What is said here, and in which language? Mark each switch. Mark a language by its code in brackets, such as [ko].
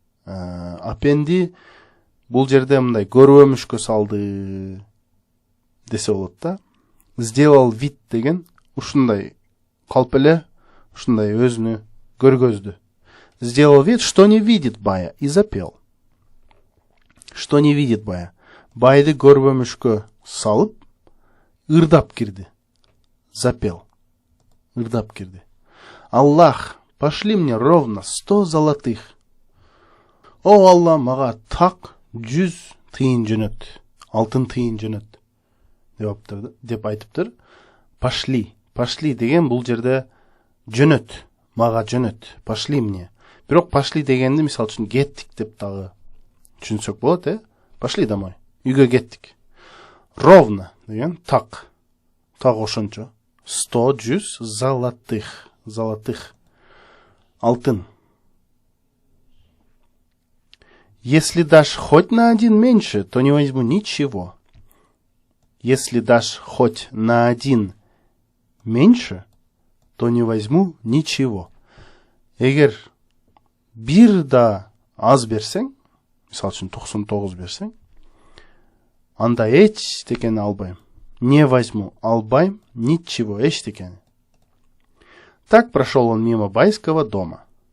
[ky] Апенди бул жерде мындай көрбөмүшкө салды десе болот да. [ru] Сделал вид [ky] деген ушундай калп эле, ушундай өзүнү көргөздү. [ru] Сделал вид, что не видит Бая, и запел. Что не видит Бая. [ky] Байды көрбөмүшкө салып, ырдап кирди. [ru] Запел. [ky] Ырдап кирди. [ru] Аллах, пошли мне ровно 100 золотых. [ky] О Алла, мага так 100 тыйын жөнөт, алтын тыйын жөнөт деп айтыптыр. [ru] Пошли [ky] деген бул жерде жөнөт, мага жөнөт, [ru] пошли мне. [ky] Бирок [ru] пошли [ky] дегенди мисал үчүн кеттик деп дагы түшүнсөк болот, [ru] Пошли домой, [ky] үйгө кеттик. [ru] Ровно [ky] деген так ошончо. [ru] 100 золотых, [ky] алтын. [ru] Если дашь хоть на один меньше, то не возьму ничего. Если дашь хоть на один меньше, то не возьму ничего. [ky] Эгер бир да аз берсең, мисал үчүн 99 берсең, анда эчтекени албайм. [ru] Не возьму, [ky] албайм [ru] ничего, [ky] эчтекени. [ru] Так прошел он мимо байского дома.